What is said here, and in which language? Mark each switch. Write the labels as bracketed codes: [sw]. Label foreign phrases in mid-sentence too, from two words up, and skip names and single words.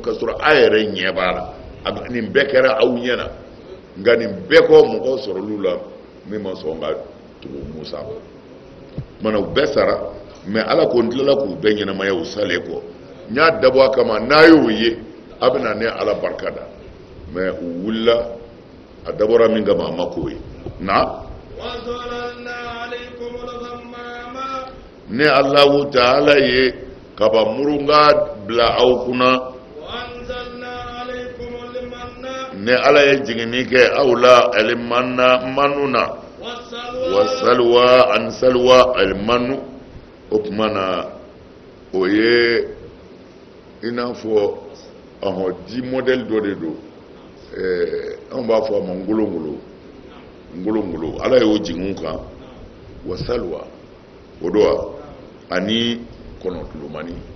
[bm] k'a sɔrɔ a yɛrɛ ɲɛ b'a la nin bɛɛ kɛra aw ɲɛna nka nin bɛɛ kɔ mɔgɔ sɔrɔlu la min ma sɔn ka tugu musa kɔ mana u bɛɛ sara mais ala ko n tilala k'u bɛɛ ɲɛnamaya u salen kɔ n y'a dabɔ a kama n'a y'o ye a bɛna ne ala barika da mais u wulila a dabɔra min kama a ma k'o ye na [ar] وظللنا عليكم الغمام [bm] ne [ar] الله تعالى [bm] ye kaba murunga bila aw kunna [ar] وأنزلنا عليكم المن [bm] ne ala ye jigini kɛ aw la alimanna manuna والسلوى wasalwa an salwa almanu o kuma na o ye i n'a fɔ di modèle dɔ de do an b'a fɔ a ma ngolongolo ala y'o jigin kan wasalwa o do wa ani kɔnɔtulumani